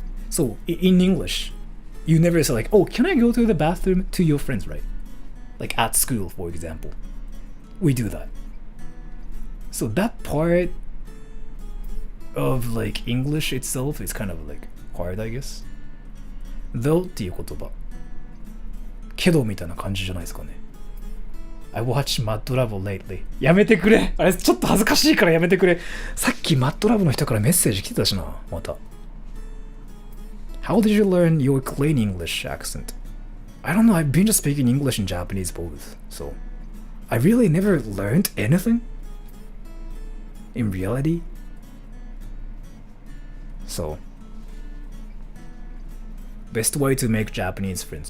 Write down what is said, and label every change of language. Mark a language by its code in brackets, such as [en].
[en] So in English, you never say like, "Oh, can I go to the bathroom?" to your friends, right? Like at school, for example. We do that. So that part of like English itself is kind of like hard, I guess. [ja] Though っていう言葉。けどみたいな感じじゃないですかね。 [en] I watched Mad Love lately. [ja] やめてくれ。あれちょっと恥ずかしいからやめてくれ。さっき Mad Love の人からメッセージ来てたしな。また。 [en] How did you learn your clean English accent? I don't know. I've been just speaking English and Japanese both. So I really never learned anything in reality. So best way to make Japanese friends.